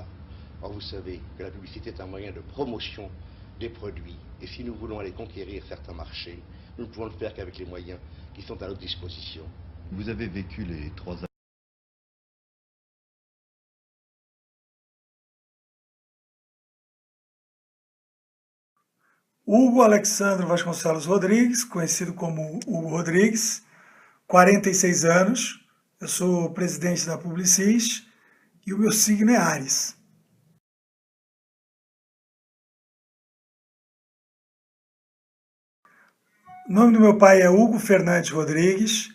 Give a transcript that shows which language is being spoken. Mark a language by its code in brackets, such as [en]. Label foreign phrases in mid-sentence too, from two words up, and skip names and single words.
[fr] Or, vous savez que la publicité est un moyen de promotion des produits, et si nous voulons aller conquérir certains marchés, nous ne pouvons le faire qu'avec les moyens qui sont à notre disposition. Vous avez vécu les 3 ans. [pt] Hugo Alexandre Vasconcelos Rodrigues, conhecido como Hugo Rodrigues, 46 anos, eu sou presidente da Publicis e o meu signo é Áries. O nome do meu pai é Hugo Fernandes Rodrigues.